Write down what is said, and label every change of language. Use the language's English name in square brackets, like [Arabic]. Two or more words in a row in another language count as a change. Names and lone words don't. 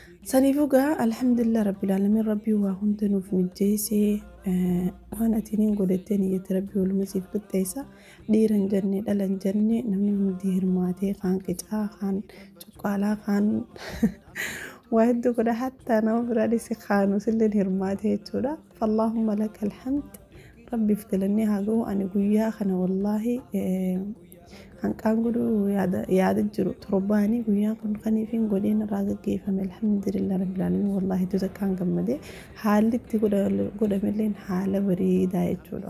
[Oromo] Saniifuu gaa [Arabic] الحمد لله رب العالمين [Oromo] rabbii waa hunda nuuf mijjeessee, eh, waan atiniin godhattee niyyatti rabbii waluma siif qixxeessa. Dhiira hin jenne, dhala hin jenne, namni hundi hirmaatee kaan qicaa, kaan cuqqaalaa, kaan waa hedduu godha. Hatta nama biraa dhisi kaanus illee hirmaatee jechuudha. [Arabic] فاللهم لك الحمد. [Oromo] Rabbiif galanni haa ga'u. Ani guyyaa kana wallaahi, eh, hanqaan godhu yaada, yaada jiru torbaani. Guyyaan kun kaniif hin godhin irraa gaggeeffame. [Arabic] الحمد لله رب العالمين. [Oromo] Wallaahi, iddoo takkaan gammade. Haalli itti godha-, godhamelleen haala bareedaa jechuudha.